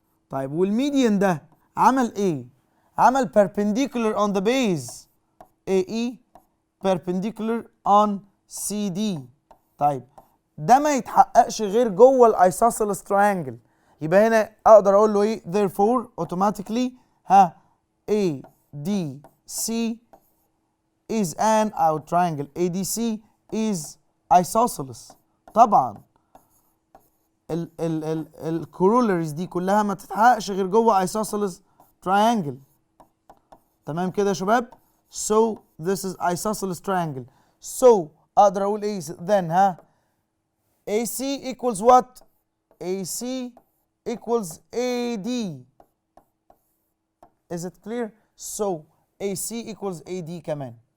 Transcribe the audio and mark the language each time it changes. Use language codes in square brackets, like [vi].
[ar] طيب والميديان ده عمل ايه؟ عمل [en] perpendicular on the base AE perpendicular on CD. [ar] طيب ده ما يتحققش غير جوه الايسوسيلس تراينجل. يبقى هنا اقدر اقول له ايه؟ [en] therefore automatically ADC is an او triangle ADC is isosceles. [ar] طبعا الكورولاريز دي كلها ما تتحققش غير جوه isosceles triangle. تمام كده يا شباب؟ [en] so this is isosceles triangle. so [ar] اقدر اقول ايه [en] then AC equals what؟ AC equals AD. is it clear؟ so AC equals AD [ar] كمان.